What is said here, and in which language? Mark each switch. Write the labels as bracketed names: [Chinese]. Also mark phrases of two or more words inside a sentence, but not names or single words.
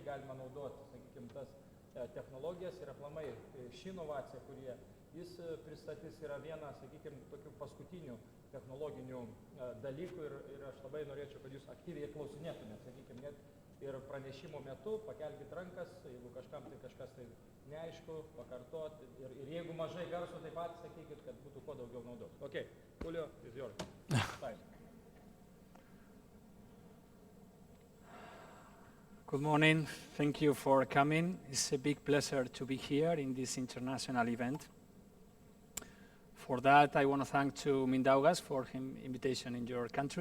[Lithuanian] galima naudoti, sakykime, tas technologijas ir aplamai ši inovacija, kurie jis pristatys, yra viena, sakykime, tokių paskutinių technologinių dalykų ir aš labai norėčiau, kad jūs aktyviai klausinėtumėt, sakykime, net ir pranešimo metu pakelkite rankas, jeigu kažkam tai kažkas tai neaišku, pakartot ir jeigu mažai garso, taip pat sakykit, kad būtų kuo daugiau naudos. [English] Okay, Julio, is yours. Time. Good morning. Thank you for coming. It's a big pleasure to be here in this international event. For that, I want to thank to Mindaugas for his invitation in your country.